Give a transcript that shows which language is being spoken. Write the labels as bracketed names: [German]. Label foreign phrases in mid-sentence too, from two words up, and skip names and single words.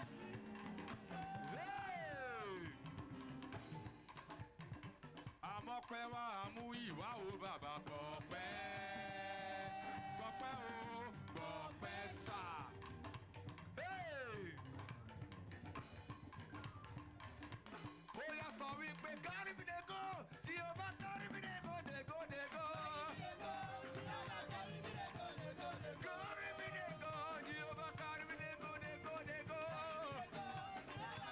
[Yoruba] Àmọ́ pé wá mú ìwà o bàbá pọ̀pẹ́. Pọ̀pẹ́ o, pọ̀pẹ́ sà. Ó yá sọ wípé [Nigerian Pidgin] carry me dey go, Jehovah carry me dey go, dey go, dey go. Carry me dey go, Jehovah carry me dey go, dey go, dey go.